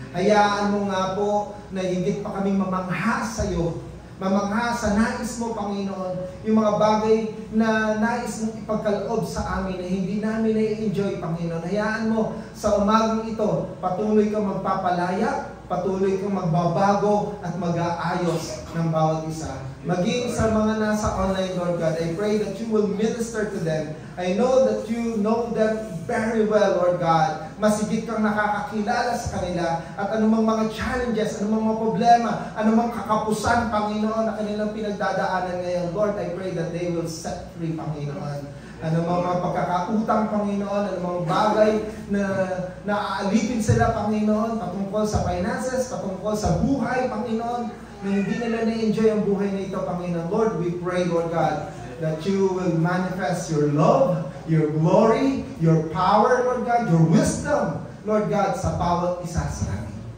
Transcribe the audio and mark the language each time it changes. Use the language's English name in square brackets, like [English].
[Filipino] Hayaan mo nga po na higit pa kami mamangha sa iyo, mamangha sa nais mo, Panginoon, yung mga bagay na nais mong ipagkaloob sa amin na hindi namin na-enjoy, Panginoon. Hayaan mo sa umagang ito, patuloy kang magpapalaya, patuloy kang magbabago at mag-aayos ng bawat isa. Maging sa mga nasa online, [English] Lord God, I pray that you will minister to them. I know that you know them very well, Lord God. [Filipino] Masigit kang nakakakilala sa kanila at anumang mga challenges, anumang mga problema, anumang kakapusan, Panginoon, na kanilang pinagdadaanan ngayon. [English] Lord, I pray that they will set free, Panginoon. [Filipino] Anumang mga pagkakautang, Panginoon, anumang bagay na naaalipin sila, Panginoon, patungkol sa finances, patungkol sa buhay, Panginoon, na hindi nila na-enjoy ang buhay na ito, Panginoon. [English] Lord, we pray, Lord God, that you will manifest your love, your glory, your power, Lord God, your wisdom, Lord God, [Filipino] sa bawat isa sa amin.